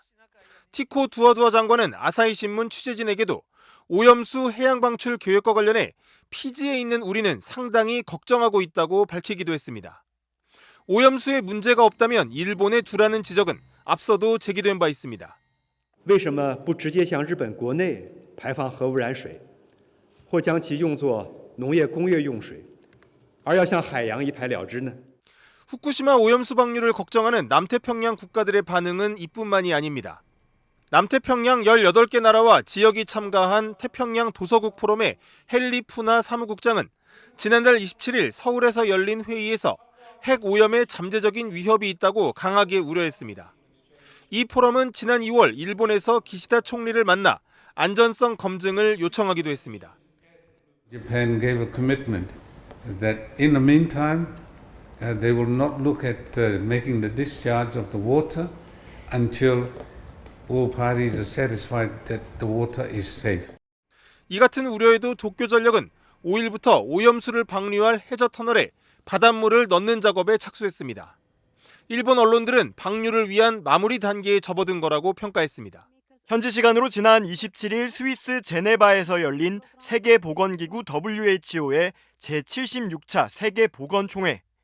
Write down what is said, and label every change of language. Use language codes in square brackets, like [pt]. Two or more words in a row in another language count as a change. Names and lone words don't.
[ko] 티코 두아두아 장관은 아사히 신문 취재진에게도 오염수 해양 방출 계획과 관련해 피지에 있는 우리는 상당히 걱정하고 있다고 밝히기도 했습니다. 오염수에 문제가 없다면 일본에 두라는 지적은 앞서도 제기된 바 있습니다. [zh] 为什么不直接向日本国内排放核污染水，或将其用作农业工业用水，而要向海洋一排了之呢？ [ko] 후쿠시마 오염수 방류를 걱정하는 남태평양 국가들의 반응은 이뿐만이 아닙니다. 남태평양 18개 나라와 지역이 참가한 태평양 도서국 포럼의 헨리 푸나 사무국장은 지난달 27일 서울에서 열린 회의에서 핵 오염에 잠재적인 위협이 있다고 강하게 우려했습니다. 이 포럼은 지난 2월 일본에서 기시다 총리를 만나 안전성 검증을 요청하기도 했습니다. [en] Japan gave a commitment that in the meantime they will not look at making the discharge of the water until all parties are satisfied that the water is safe. [ko] 이 같은 우려에도 도쿄전력은 5일부터 오염수를 방류할 해저 터널에 바닷물을 넣는 작업에 착수했습니다. 일본 언론들은 방류를 위한 마무리 단계에 접어든 거라고 평가했습니다. 현지 시간으로 지난 27일 스위스 제네바에서 열린 세계보건기구 WHO의 제76차 세계보건총회.